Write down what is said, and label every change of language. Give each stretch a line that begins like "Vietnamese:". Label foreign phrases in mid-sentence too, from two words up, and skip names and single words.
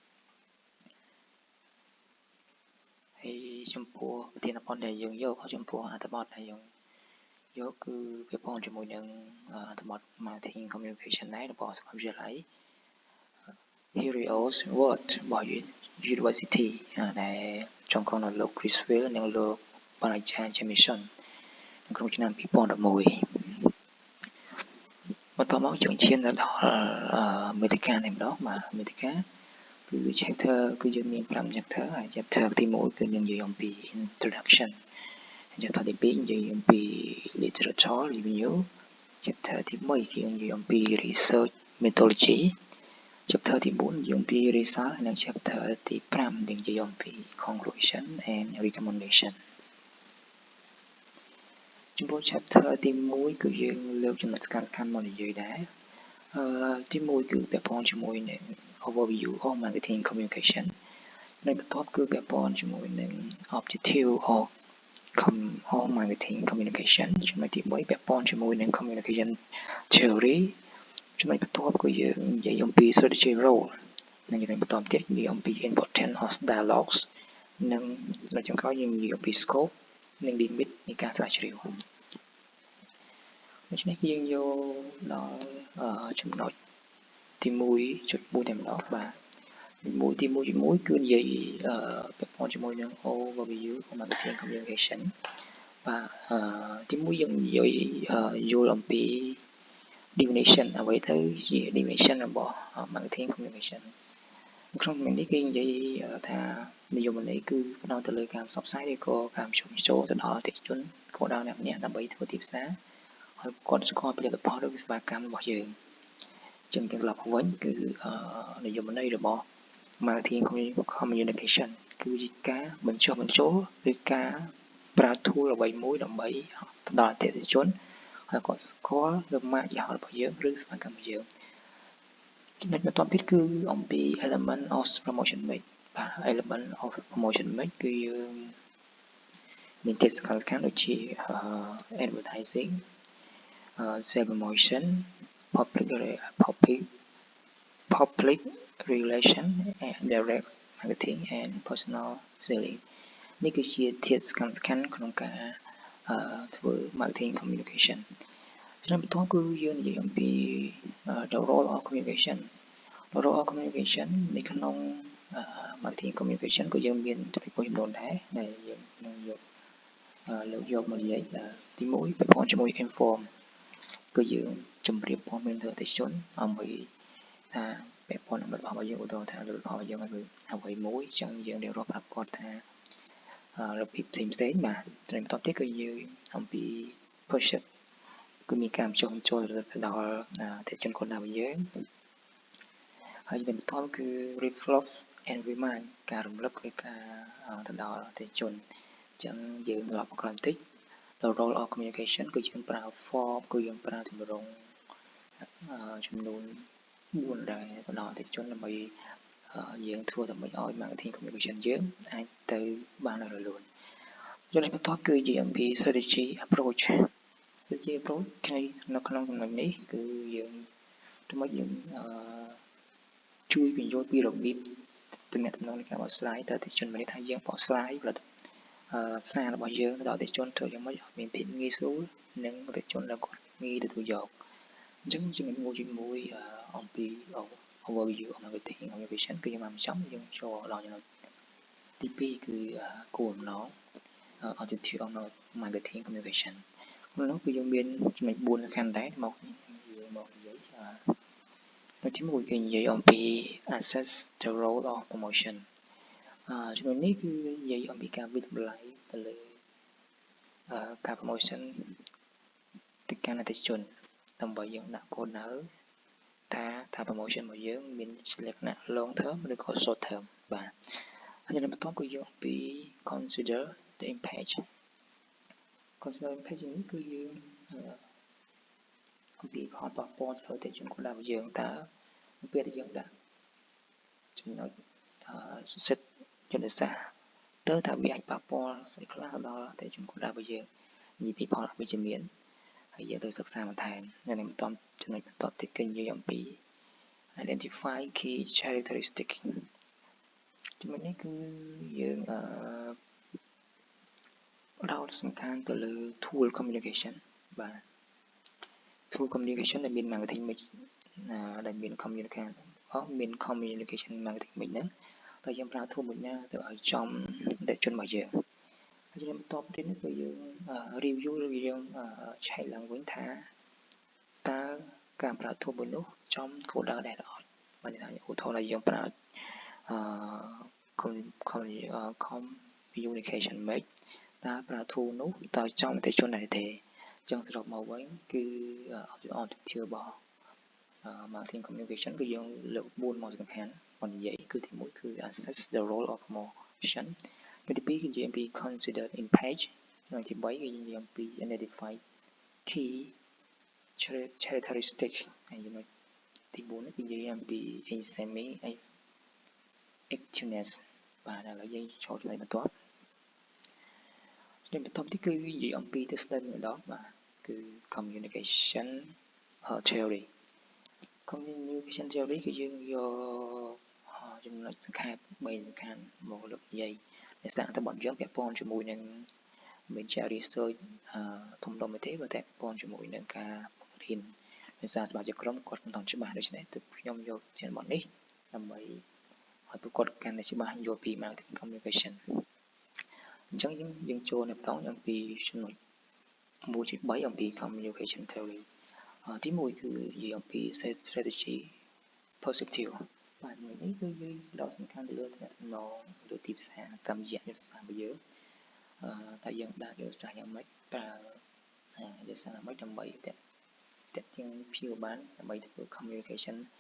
Khmer: ហើយចំពោះប្រធានបទដែលយើងយកចំពោះអត្ថបទដែលយើងយកគឺពាក់ព័ន្ធជាមួយនឹងអត្ថបទ
English: Marketing Communication
Khmer: ដែររបស់សាកលវិទ្យាល័យ Helios World របស់ University ដែលចងក្រងដោយលោក Criswell និងលោកបណ្ឌិត Jamieson ក្នុងឆ្នាំ2011 បន្តមកយើងឈានទៅដល់មេតិកានេះម្ដងបាទមេតិកាគឺ chapter គឺយើងមាន5 chapter ហើយ chapter ទី1គឺនឹងនិយាយអំពី introduction chapter ទី2និយាយអំពី
English: literature review
Khmer: chapter ទី1គឺនិយាយអំពី
English: research methodology
Khmer: chapter ទី4និយាយអំពី result និង chapter ទី5និយាយអំពី
English: conclusion and recommendation
Khmer: ចំពោះ chapter ទី1គឺយើងលើកចំណុចសំខាន់ៗមកនិយាយដែរទី1គឺពាក់ ព័ន្ធជាមួយនឹង
English: overview of marketing communication
Khmer: និងបន្ទាប់គឺពាក់ព័ន្ធជាមួយនឹង
English: objective of marketing communication
Khmer: ចំណុចទី3ពាក់ព័ន្ធជាមួយនឹង
English: communication theory
Khmer: ចំណុចបន្ទាប់គឺយើងនិយាយអំពី
English: strategy role
Khmer: និងចំណុចបន្តទៀតនិយាយអំពី
English: importance of dialogues
Khmer: និងចំណុចចុងក្រោយយើងនិយាយអំពី scope និង limit នៃការស្រាវជ្រាវ ដូច្នេះគឺយើងយកដល់ចំណុចទី 1.1 តែម្ដងបាទទី1គឺនិយាយពាក់ព័ន្ធជាមួយនឹង
English: overview of marketing communication
Khmer: បាទទី1យើងនិយាយយល់អំពី definition អ្វី ទៅជា definition របស់
English: marketing communication
Khmer: ក្នុងចំណុចនេះគេនិយាយថានិយមន័យគឺផ្ដោតទៅលើការផ្សព្វផ្សាយឬក៏ការបញ្ចូលទៅដល់អ តិថិជនគោលដៅអ្នកម្នាក់ដើម្បីធ្វើទីផ្សារឲ្យគាត់ស្គាល់ផលិតផលឬសេវាកម្មរបស់យើងចឹង ត្រឡប់មកវិញគឺនិយមន័យរបស់
English: marketing communication
Khmer: គឺជាការបញ្ចុះបញ្ចូលឬការប្រើ tool អ្វីមួយដើម្បីទៅដល់អតិថិជនហើយគាត់ស្គាល់លើម៉ាកយីហោរបស់យើងឬសេវាកម្មរបស់យើងចំណុចបន្ទាប់ទៀតគឺអំពី
English: element of promotion mix
Khmer: បាទ
English: element of promotion mix
Khmer: គឺយើងមានទេសំខាន់ៗដូចជា
English: advertising sales promotion public relation and direct marketing and personal selling
Khmer: នេះគឺជាធាតុសំខាន់ៗក្នុងការធ្វើ
English: marketing communication
Khmer: ចំណុចបន្ទាប់គឺយើងនិយាយអំពី
English: the role of communication
Khmer: នៅក្នុង
English: marketing communication
Khmer: ក៏យើងមានចំណុចមួយចំនួនដែរដែលយើងនឹង លើកយកមកនិយាយទី1ពាក់ព័ន្ធជាមួយ inform គឺយើងជម្រាបព័ត៌មានទៅអតិថិជនដើម្បីថាពាក់ព័ន្ធនឹងរបស់យើងឧទាហរណ៍ថារបស់យើងអ្វីមួយ ចឹងយើងរៀបរាប់ប្រាប់គាត់ថារបៀបផ្សេងបាទចំណុចបន្ទាប់ទៀតគឺយើងអំពី purchase គឺមានការបញ្ចុះបញ្ចូលទៅដល់អ តិថិជនគោលដៅរបស់យើងហើយបន្ទាប់គឺ
English: reflect and remind
Khmer: ការរំលឹកឬការទៅដល់អតិថិជន អញ្ចឹងយើងត្រឡប់មកក្រោយបន្តិច
English: the role of communication
Khmer: គឺយើងប្រើ form គឺយើងប្រើទម្រង់ចំនួន4ដែរទៅដល់អតិថិជនដើម្បីយើងធ្វើដើម្បីឲ្យ
English: marketing communication
Khmer: យើងអាចទៅបានរលូនចំណុចបន្ទាប់គឺនិយាយអំពី
English: strategy approach
Khmer: នៅក្នុងចំណុចនេះគឺយើង ជួយពន្យល់ពីរបៀបទំនាក់ទំនងនៃការបកស្រាយទៅអតិថិជនមានន័យថាយើងបកស្រាយផលិតសាររបស់យើងទៅដល់អតិថិជនធ្វើយ៉ាងម៉េចឲ្យមានភាពងាយស្រួល និងអតិថិជនដែលគាត់ងាយទទួលយកអញ្ចឹងចំណុចមួយអំពី
English: overview of marketing communication
Khmer: គឺយើងបានបញ្ចប់យើងចូល ដល់ចំណុចទី2គឺគោលបំណង
English: objective of marketing communication
Khmer: ក្នុងនោះគឺយើងមានចំណុច4 សំខាន់ដែរមកនិយាយនៅទី1គឺនិយាយអំពី
English: assess the role of promotion
Khmer: ចំណុចនេះគឺនិយាយអំពីការវិតម្លៃទៅលើការ promotion ទៅកាន់អតិថិជនដើម្បីយើងដាក់គោលដៅថា promotion របស់យើងមានលក្ខណៈ
English: long term
Khmer: ឬក៏
English: short term
Khmer: បាទហើយចំណុចបន្ទាប់គឺយើងអំពី
English: consider the impact
Khmer: នេះគឺយើងអំពីផលប៉ះពាល់ទៅលើអតិថិជនរបស់យើងតើពេលដែលយើងដាក់ចំណុចសិទ្ធិយុទ្ធសាស្ត្រទៅថាវាអាចប៉ះពាល់ស្អីខ្លះដល់អតិថិជនរបស់យើងនិយាយពីផលអវិជ្ជមានហើយយើងទៅសិក្សាបន្ថែមនៅនឹងចំណុចបន្ទាប់ទៀតគឺនិយាយអំពី
English: identify key characteristic
Khmer: ចំណុចនេះគឺយើង ផ្ដោតសំខាន់ទៅលើ
English: tool communication
Khmer: បាទ
English: tool communication
Khmer: ដែលមាន
English: marketing mix
Khmer: ដែលមាន
English: communication marketing mix
Khmer: ហ្នឹងតើយើងប្រើ tool មួយណាទៅឲ្យចំអតិថិជនរបស់យើងហើយចំណុចបន្ទាប់ទៀតគឺយើង review ឬយើងឆែកឡើងវិញថាតើការប្រើ tool មួយនោះចំគោលដៅដែរឬអត់បានន័យថាឧទាហរណ៍ថាយើងប្រើ
English: communication mix
Khmer: តើប្រើ tool នោះតើចំអតិថិជនដែរទេអញ្ចឹងសរុបមកវិញគឺ objective របស់
English: marketing communication
Khmer: គឺយើងលើក4មកសំខាន់មកនិយាយគឺទី1គឺ
English: assess the role of promotion
Khmer: ទី2គឺនិយាយអំពី
English: consider impact
Khmer: ហើយទី3គឺនិយាយអំពី
English: identify key characteristic
Khmer: ហើយចំណុចទី4នេះគឺនិយាយអំពី
English: examine effectiveness
Khmer: បាទឥឡូវយើងចូលចំណុចបន្ទាប់ នេះគឺនិយាយអំពីទស្សនវិជ្ជាម្ដងបាទគឺ
English: communication theory communication theory
Khmer: គឺយើងយកចំណុចសំខាន់3សំខាន់មកលើកនិយាយដោយសារតែបទយើងពាក់ ព័ន្ធជាមួយនឹងមិនជា research ធំដុំទេប៉ុន្តែពាក់ព័ន្ធជាមួយនឹងការបង្រៀនភាសាសមាជិកក្រុមគាត់មិនទាន់ច្បាស់ដូច្នេះទើប ខ្ញុំយកជាបទនេះដើម្បីឲ្យពួកគាត់កាន់តែច្បាស់យល់ពី
English: marketing communication
Khmer: អញ្ចឹងយើង ចូលនៅម្ដងអំពីចំណុច 1.3 អំពី
English: communication theory
Khmer: ទី1គឺនិយាយអំពី
English: strategy perspective
Khmer: បាទនេះគឺយើងផ្ដោតសំខាន់ទៅលើទំនាក់ទំនងលើទីផ្សារតាមរយៈយុទ្ធសាស្ត្ររបស់យើងតែយើងដាក់យុទ្ធសាស្ត្រយ៉ាងម៉េចប្រើយុទ្ធសាស្ត្រយ៉ាងម៉េចដើម្បីតាក់ទាញភ្ញៀវបានដើម្បីធ្វើ communication